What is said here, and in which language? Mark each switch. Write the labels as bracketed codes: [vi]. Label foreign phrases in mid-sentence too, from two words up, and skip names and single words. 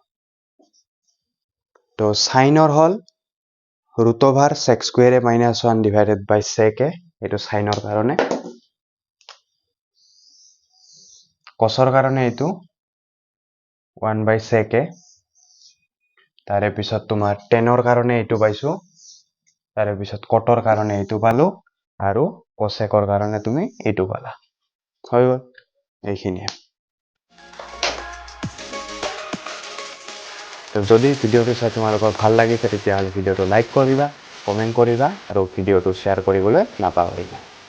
[as] তো সাইনৰ হল [en] root over sec square a minus 1 divided by sec a [as] এটো সাইনৰ কাৰণে cosৰ কাৰণে এটো [en] 1 by sec a [as] তাৰে পিছত তোমাৰ tanৰ কাৰণে এটো পাইছো তাৰে পিছত cotৰ কাৰণে এটো পালো আৰু cosecৰ কাৰণে তুমি এটো পালা হৈ গল এইখিনিয়ে তো যদি ভিডিওটো চাই তোমালোকৰ ভাল লাগিছে তেতিয়া ভিডিওটো লাইক কৰিবা কমেন্ট কৰিবা আৰু ভিডিওটো শেয়াৰ কৰিবলৈ নাপাহৰিবা